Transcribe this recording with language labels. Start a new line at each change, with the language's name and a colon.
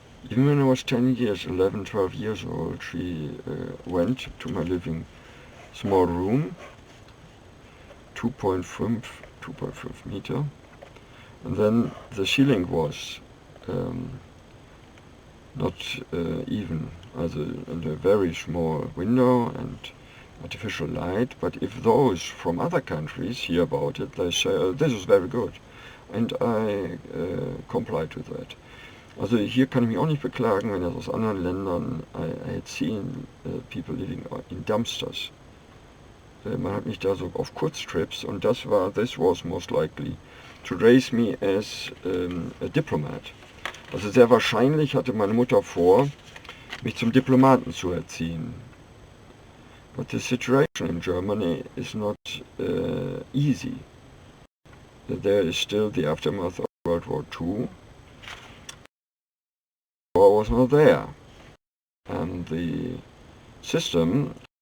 English: even when I was 10 years, 11, 12 years old, she went to my living small room, 2.5 meter, and then the ceiling was not even, also in a very small window and artificial light, but if those from other countries hear about it, they say, oh, this is very good, and I complied with that.
German: Also hier kann ich mich auch nicht beklagen, wenn das aus anderen Ländern,
English: I had seen people living in dumpsters.
German: Man hat mich da so auf Kurztrips, und
English: this was most likely to raise me as a diplomat.
German: Also sehr wahrscheinlich hatte meine Mutter vor, mich zum Diplomaten zu erziehen.
English: But the situation in Germany is not easy. There is still the aftermath of World War II. War was not there, and the system